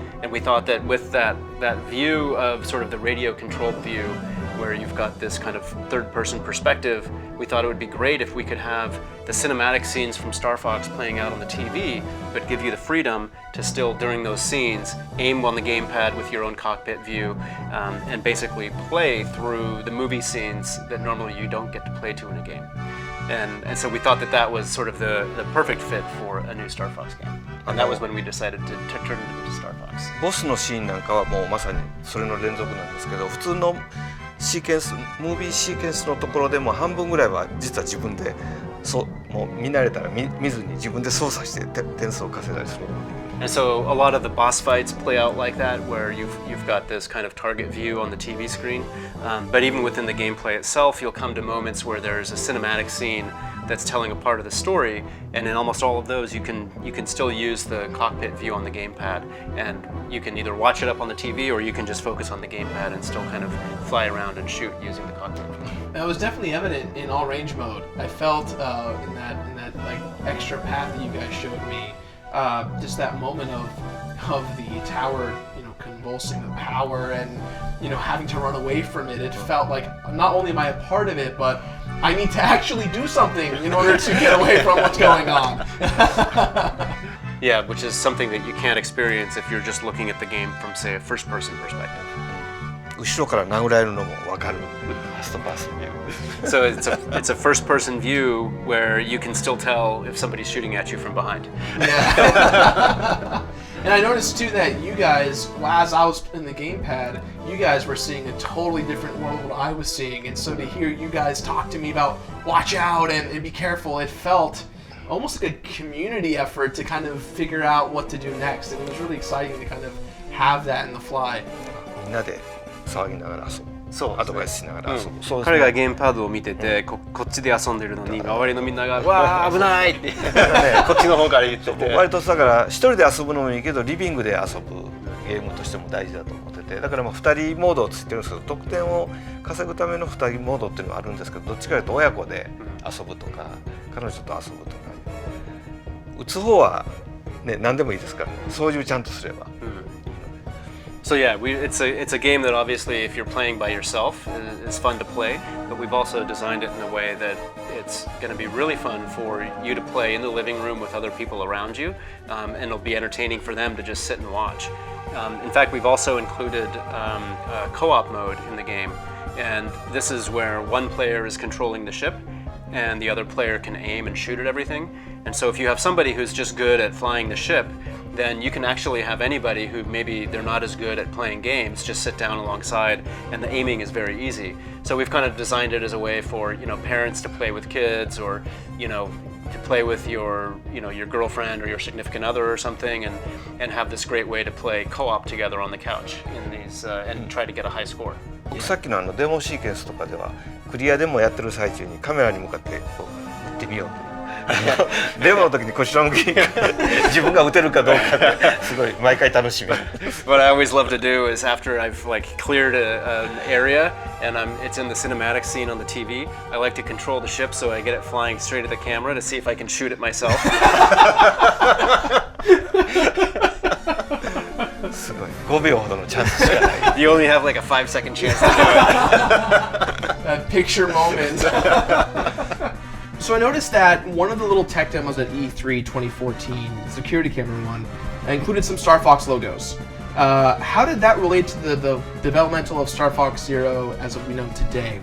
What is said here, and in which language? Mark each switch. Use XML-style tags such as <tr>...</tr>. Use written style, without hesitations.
<en>And we thought that with that view of sort of the radio-controlled view, where you've got this kind of third-person perspective, we thought it would be great if we could have the cinematic scenes from Star Fox playing out on the TV, but give you the freedom to still, during those scenes, aim on the gamepad with your own cockpit view, and basically play through the movie scenes that normally you don't get to play to in a game. And so we thought that was sort of the perfect fit for a new Star Fox game. And that was when we decided to turn it into Star Fox.</en> <ja>ボスのシーンなんかはもうまさにそれの連続なんですけど、普通のシーケンス、ムービーシーケンスのところでも半分ぐらいは実は自分でもう見慣れたら見ずに自分で操作して点数を稼いだりする。</ja> <en>And so a lot of the boss fights play out like that, where you've got this kind of target view on the TV screen. But even within the gameplay itself, you'll come to moments where there's a cinematic scene that's telling a part of the story, and in almost all of those, you can still use the cockpit view on the gamepad, and you can either watch it up on the TV or you can just focus on the gamepad and still kind of fly around and shoot using the cockpit view. That was definitely evident in all range mode. I felt in that like extra path that you guys showed me. Just that moment of the tower, convulsing the power and, having to run away from it. It felt like not only am I a part of it, but I need to actually do something in order to get away from what's going on. Yeah, which is something that you can't experience if you're just looking at the game from, say, a first-person perspective.</en> <ja>後ろから殴られるのも分かる。ファーストパーソンビュー。</ja> <en>So it's a first-person view where you can still tell if somebody's shooting at you from behind. Yeah. And I noticed too that you guys, as I was in the gamepad, you guys were seeing a totally different world than I was seeing. And so to hear you guys talk to me about watch out and be careful, it felt almost like a community effort to kind of figure out what to do next. And it was really exciting to kind of have that in the fly.</en> <ja>みんなで騒ぎながら遊ぶ。そうアドバイスしながら遊ぶ。そうですね。彼がゲームパッドを見てて、こっちで遊んでるのに周りのみんなが「わー危ない!」ってこっちの方から言ってて、割とだから一人で遊ぶのもいいけどリビングで遊ぶゲームとしても大事だと思ってて、だから2人モードをついてるんですけど、得点を稼ぐための2人モードっていうのはあるんですけど、どっちかというと親子で遊ぶとか彼女と遊ぶとか、打つ方はね何でもいいですからね、操縦ちゃんとすれば。</ja> <en>So yeah, it's a game that obviously if you're playing by yourself, it's fun to play, but we've also designed it in a way that it's going to be really fun for you to play in the living room with other people around you, and it'll be entertaining for them to just sit and watch. In fact, we've also included a co-op mode in the game, and this is where one player is controlling the ship and the other player can aim and shoot at everything. And so if you have somebody who's just good at flying the ship, then you can actually have anybody who maybe they're not as good at playing games just sit down alongside, and the aiming is very easy. So we've kind of designed it as a way for parents to play with kids, or to play with your girlfriend or your significant other or something, and have this great way to play co-op together on the couch in these and try to get a high score.</en> <ja>さっきのデモシーケンスとかではクリアデモやってる最中にカメラに向かってこう撃ってみようとデモの時に腰の向き自分が撃てるかどうかってすごい毎回楽しみ。</ja> <en>What I always love to do is after I've cleared an area and it's in the cinematic scene on the TV, I like to control the ship so I get it flying straight at the camera to see if I can shoot it myself.</en> <ja>すごい5秒ほどのチャンスしかない。</ja> <en>You only have like a 5-second chance to do it. That picture moment. So I noticed that one of the little tech demos at E3 2014, the security camera one, included some Star Fox logos. How did that relate to the developmental of Star Fox Zero as we know today?</en>